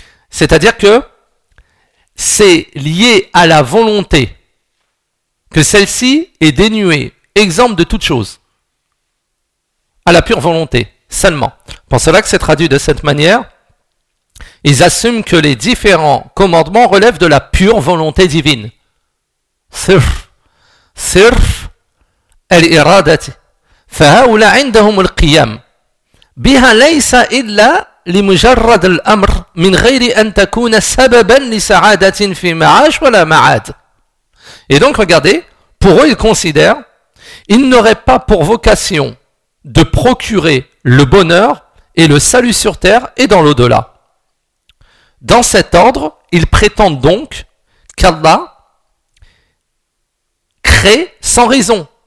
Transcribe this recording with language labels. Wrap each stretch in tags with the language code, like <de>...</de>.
<fr>C'est-à-dire que c'est lié à la volonté que celle-ci est dénuée, exempte de toute chose, à la pure volonté seulement. Pour cela que c'est traduit de cette manière, Ils assument que les différents commandements relèvent de la pure volonté divine.</fr> <ar>صرف صرف الإرادة فهؤلاء عندهم القيام بها ليس إلا لمجرد الأمر من غير أن تكون سببا لسعادة في معاش ولا معاد.</ar> <fr>Et donc regardez, pour eux ils considèrent, ils n'auraient pas pour vocation de procurer le bonheur et le salut sur terre et dans l'au-delà. Dans cet ordre, ils prétendent donc qu'Allah crée sans raison.</fr>